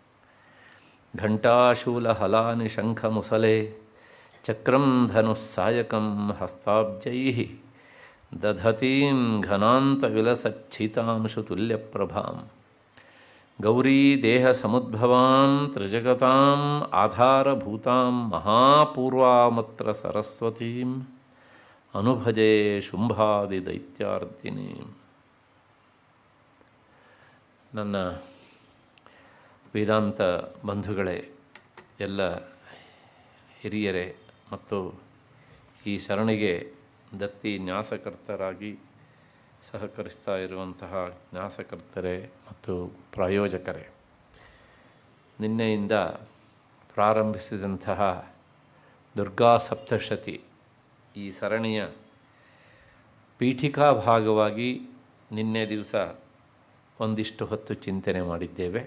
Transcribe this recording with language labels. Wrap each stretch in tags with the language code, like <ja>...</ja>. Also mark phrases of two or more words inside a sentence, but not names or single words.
<sa>ಘಂಟಾಶೂಲಹಲಾನಿ ಶಂಖಮುಸಲೆ ಚಕ್ರಂ ಧನುಸ್ಸಾಯಕಂ ಹಸ್ತಾಬ್ಜೈಃ ದಧತೀಂ ಘನಾಂತವಿಲಸಚ್ಛಿತಾಂಶು ತುಲ್ಯಪ್ರಭಾಂ. ಗೌರೀ ದೇಹಸಮುದ್ಭವಾಂ ತ್ರಿಜಗತಾಂ ಆಧಾರಭೂತಾಂ ಮಹಾಪೂರ್ವಾಮತ್ರ ಸರಸ್ವತೀಂ ಅನುಭಜೆ ಶುಂಭಾದಿ ದೈತ್ಯಾರ್ದಿನಿ.</sa> <kn>ನನ್ನ ವೇದಾಂತ ಬಂಧುಗಳೇ, ಎಲ್ಲ ಹಿರಿಯರೇ ಮತ್ತು ಈ ಸರಣಿಗೆ ದತ್ತಿ ನ್ಯಾಸಕರ್ತರಾಗಿ ಸಹಕರಿಸ್ತಾ ಇರುವಂತಹ ನ್ಯಾಸಕರ್ತರೇ ಮತ್ತು ಪ್ರಾಯೋಜಕರೇ, ನಿನ್ನೆಯಿಂದ ಪ್ರಾರಂಭಿಸಿದಂತಹ ದುರ್ಗಾ ಸಪ್ತಶತಿ ಈ ಸರಣಿಯ ಪೀಠಿಕಾ ಭಾಗವಾಗಿ ನಿನ್ನೆ ದಿವಸ ಒಂದಿಷ್ಟು ಹೊತ್ತು ಚಿಂತನೆ ಮಾಡಿದ್ದೇವೆ.</kn>